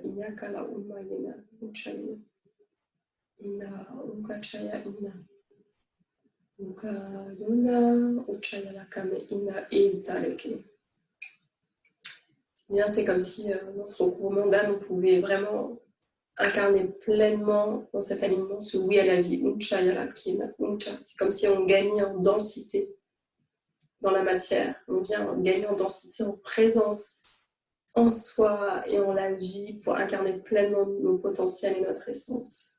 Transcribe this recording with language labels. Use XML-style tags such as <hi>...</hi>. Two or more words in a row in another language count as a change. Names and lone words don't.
<fr>Inyakala umayena uchayena. Ina ukachaya ina. Uka yona uchaya la kame ina italeke. Bien, c'est comme si dans ce recouvrement d'âme, on pouvait vraiment incarner pleinement dans cet alignement ce oui à la vie. Uchaya la kina. C'est comme si on gagnait en densité dans la matière. On vient gagner en densité, en présence en soi et en la vie pour incarner pleinement nos potentiels et notre essence.</fr>